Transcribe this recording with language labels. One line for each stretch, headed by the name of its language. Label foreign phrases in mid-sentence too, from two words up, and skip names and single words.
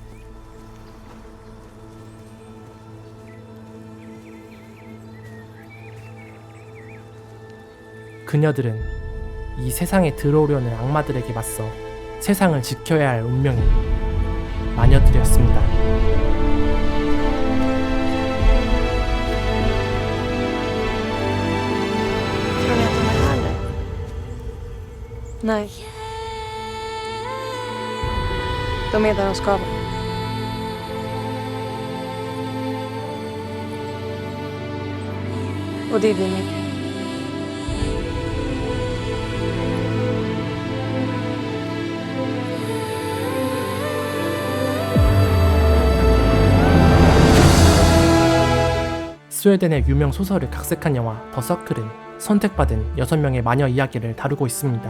Korean: 그녀들은 이 세상에 들어오려는 악마들에게 맞서 세상을 지켜야 할 운명의 마녀들이었습니다.
Swedish: Tror ni att de är här nu? Nej. De är där de ska vara. Och det är vi med.
Korean: 스웨덴의 유명 소설을 각색한 영화 더 서클은 선택받은 6명의 마녀 이야기를 다루고 있습니다.